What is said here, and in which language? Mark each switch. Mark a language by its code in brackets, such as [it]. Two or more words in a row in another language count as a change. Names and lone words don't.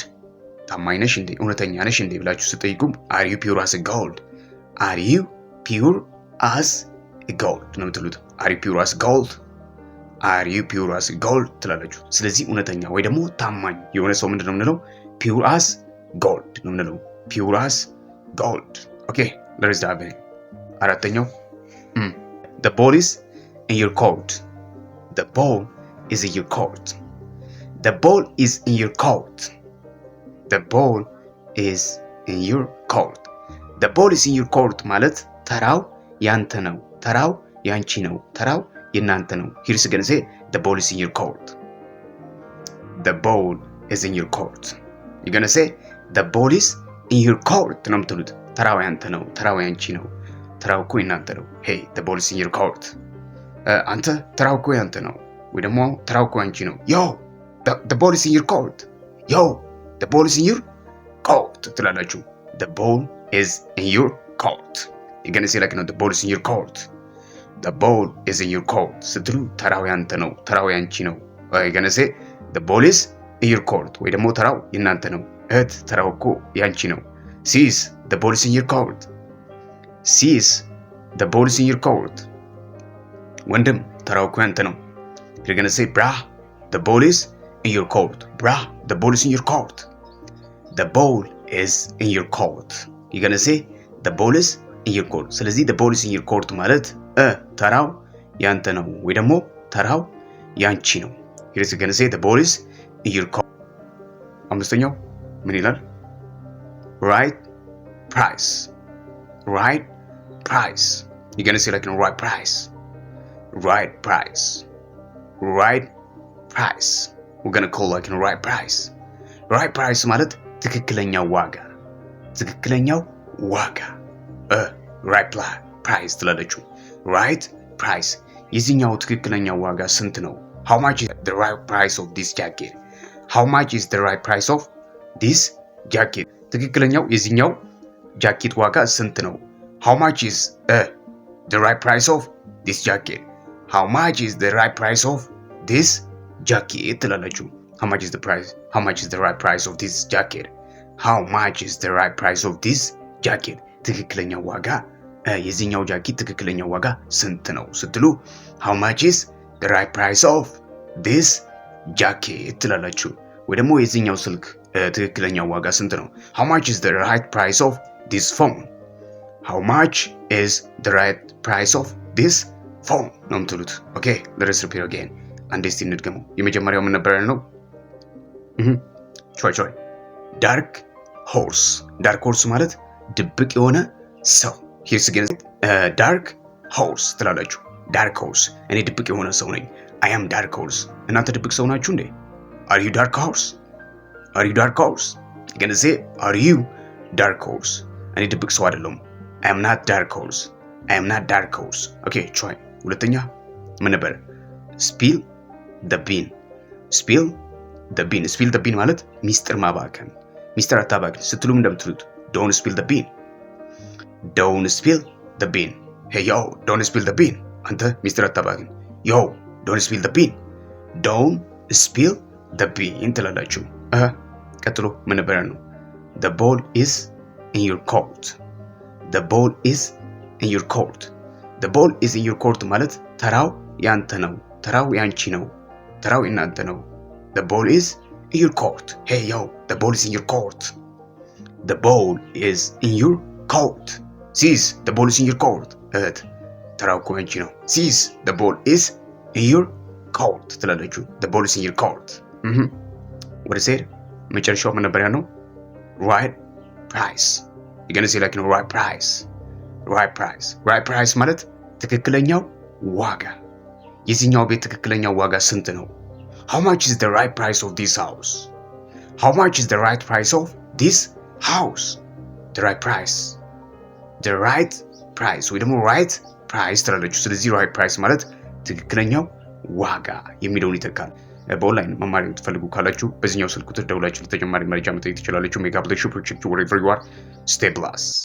[am] ታማኝ ነሽ እንዴ? እውነተኛ ነሽ እንዴ ብላችሁ ስትጠይቁም [en] are you pure as a gold? Are you pure as a gold [am] ነው የምትሉት። [en] Are you pure as gold? Are you pure as gold [am] ትላላችሁ። ስለዚህ እውነተኛ ወይ ደግሞ ታማኝ የሆነ ሰው ምንድነው የምንለው? [en] Pure as gold [am] ነው የምንለው። [en] Pure as gold. Okay, there is that. አራተኛው the ball is in your court. The ball is in your court. The ball is in your court. The ball is in your court. The ball is in your court [am] ማለት ተራው ያንተ ነው፣ ተራው ያንቺ ነው፣ ተራው የናንተ ነው። [en] Here's again say the ball is in your court. The ball is in your court. You're gonna say the ball is in your court [am] ነው የምትሉት። ተራው ያንተ ነው፣ ተራው ያንቺ ነው፣ ተራው እኮ የናንተ ነው። [en] Hey, the ball is in your court. [am] አንተ ተራው እኮ ያንተ ነው ወይ ደግሞ ተራው እኮ ያንቺ ነው። [en] Yo, the ball is in your court. Yo, the ball is in your court ትላላችሁ። The ball is in your court. You're gonna say like the ball is in your court. The ball is in your court [am] ስትሉ ተራው ያንተ ነው፣ ተራው ያንቺ ነው። [en] You're gonna say the ball is in your court [am] ወይ ደግሞ ተራው የናንተ ነው። እህት ተራው እኮ ያንቺ ነው። [en] Sis, the ball is in your court. Sis, the ball is in your court. [am] ወንድም ተራው እኮ ያንተ ነው። [en] You're gonna say brah, the ball is in your court. Brah, the ball is in your court. The ball is in your court. You're gonna say the ball is in your court. ስለዚህ the ball is in your court [am] ማለት ተራው ያንተ ነው ወይ ደግሞ ተራው ያንቺ ነው። [en] Here's gonna say the ball is in your court. [am] አምስተኛው ምን ይላል? [en] Right price. Right price. You're gonna say like right price. Right price. Right price. We're gonna call like right price. Right price [am] ማለት ትክክለኛው ዋጋ፣ ትክክለኛው ዋጋ [en] right price [am] ትላለችው። [en] Right price [am] የዚህኛው ትክክለኛው ዋጋ ስንት ነው? [en] How much is the right price of this jacket? How much is the right price of this jacket? [am] ትክክለኛው የዚህኛው ጃኬት ዋጋ ስንት ነው? [en] How much is the right price of this jacket? How much is the right price of this jacket ትላለችው። How much is the price? How much is the right price of this jacket? How much is the right price of this jacket? [am] ትክክለኛው ዋጋ የዚህኛው ጃኬት ትክክለኛው ዋጋ ስንት ነው ስትሉ [en] how much is the right price of this jacket [am] ትላላችሁ። ወይ ደግሞ የዚህኛው ስልክ ትክክለኛው ዋጋ ስንት ነው? [en] How much is the right price of this phone? How much is the right price of this phone [am] ነው የምትሉት። [en] Okay, let us repeat again. [am] አንዴ እስቲ እንድገመው። የመጀመሪያው ምን ነበር ያልነው? [en] ቾይ dark horse. dark horse [am] ማለት ድብቅ የሆነ ሰው። [en] Here's again dark horse ትላላችሁ። dark horse [am] እኔ ድብቅ የሆነ ሰው ነኝ። [en] I am dark horse. [am] እናንተ ድብቅ ሰው ናችሁ እንዴ? [en] Are you dark horse? Are you dark horse? You're gonna say are you dark horse? [am] እኔ ድብቅ ሰው አይደለሁም። [en] I am not dark horse. I am not dark horse. Okay, try. [am] ሁለተኛ ምን ነበር? [en] Spill the bean. Spill the bean. Spill the bean [am] ማለት ሚስጥር ማባከን፣ ሚስጥር አታባክን ስትሉም እንደምትሉት [en] don't spill the bean. Don't spill the bean. Hey yo, don't spill the bean. [am] አንተ ሚስጥር አታባክን። [en] Yo, don't spill the bean. Don't spill the bean [am] ትላላችሁ። ቀጥሎ ምን ነበር ነው? [en] The ball is in your court. The ball is in your court. The ball is in your court [am] ማለት ተራው ያንተ ነው፣ ተራው ያንቺ ነው፣ ተራው እናንተ ነው። [en] The ball is in your court. Hey yo, the ball is in your court. The ball is in your court. Sis, the ball is in your court. [am] ተራው እኮ ያንቺ ነው። [en] Sis, the ball is in your court ትላለችው። The ball is in your court. [am] ወደ ሴድ መጨረሻው ምን ነበር ያልነው? [en] right price. you're going to say like right price. right price [am] ማለት ትክክለኛው ዋጋ። የዚህኛው ቤት ትክክለኛው ዋጋ ስንት ነው? [en] how much is the right price of this house? how much is the right price of this house? the right price [am] ወይ ደግሞ [en] right price [am] ትላለች። ስለዚህ [en] right price [am] ማለት ትክክለኛው ዋጋ የሚለውን ይተካል። በኦንላይን መማር የምትፈልጉ ካላችሁ በዚህኛው ስልክ ቁጥር ደውላችሁ ለተጨማሪ መረጃ መጠየቅ ትችላላችሁ። ሜጋ ብለሽ ፕሮጀክት [en] wherever you are. stay blessed.